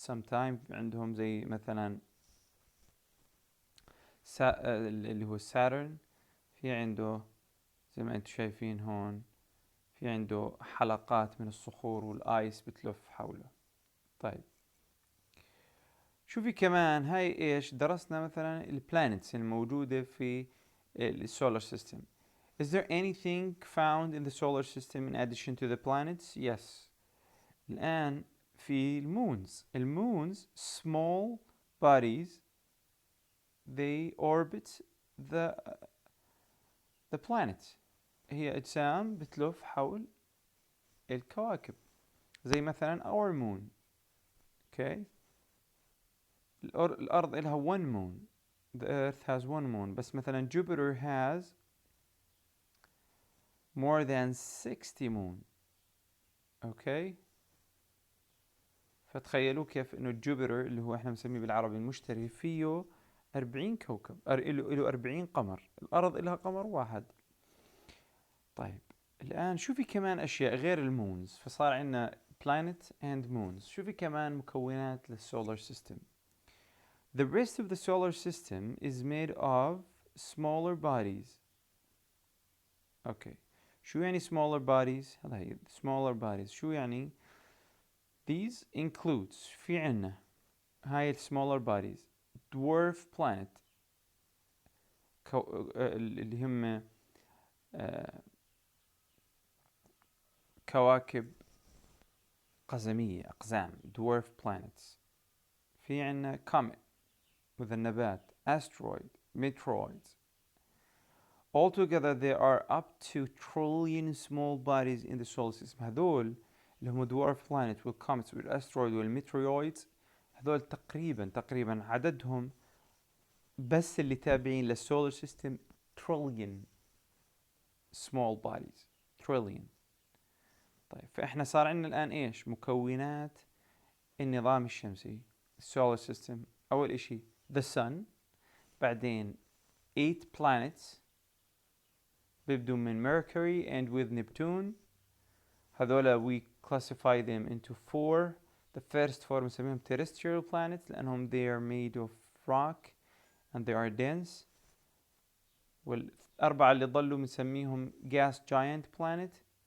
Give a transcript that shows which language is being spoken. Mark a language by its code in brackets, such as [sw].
[ar] sometimes عندهم زي مثلا اللي هو ساترن في عنده زي ما انتم شايفين هون في عنده حلقات من الصخور والايس بتلف حوله. طيب شوفي كمان هاي ايش درسنا مثلا البلانيتس الموجودة في السولار سيستم. [en] Is there anything found in the solar system in addition to the planets? Yes. [ar] الآن في المونز [en] small bodies they orbit the planet. [ar] هي أجسام بتلف حول الكواكب زي مثلا [en] our moon. Okay. [ar] الأرض إلها [en] one moon. The earth has one moon. [ar] بس مثلا [en] Jupiter has more than 60 moon. Okay. [ar] فتخيلوا كيف انه جوبيتر اللي هو احنا بنسميه بالعربي المشتري فيه 40 كوكب، له 40 قمر. الارض لها قمر واحد. طيب الان شوفي كمان اشياء غير المونز، فصار عندنا [en] planet and moons. [ar] شوفي كمان مكونات للسولار سيستم. [en] The rest of the solar system is made of smaller bodies. [ar] اوكي شو يعني smaller bodies؟ هذا هي smaller bodies. شو يعني؟ [en] These includes [ar] في عنا هاي smaller bodies dwarf planet اللي هم كواكب قزمية أقزام dwarf planets. في عنا comet with النبات asteroid meteoroids. [en] Altogether there are up to trillion small bodies in the solar system. [ar] هذول اللي هم dwarf planets والcomets والasteroid والmeteoroids هذول تقريبا عددهم بس اللي تابعين للسولار سيستم [en] trillion small bodies trillion. [ar] طيب فإحنا صار عندنا الآن إيش؟ مكونات النظام الشمسي السولار سيستم. أول إشي [en] the sun، بعدين 8 planets [ar] بيبدوا من [en] Mercury and with Neptune. هذولا we classify them into 4. The first 4 بنسميهم terrestrial planets لأنهم they are made of rock and they are dense. [ar] والأربعة اللي ضلوا بنسميهم gas giant planet.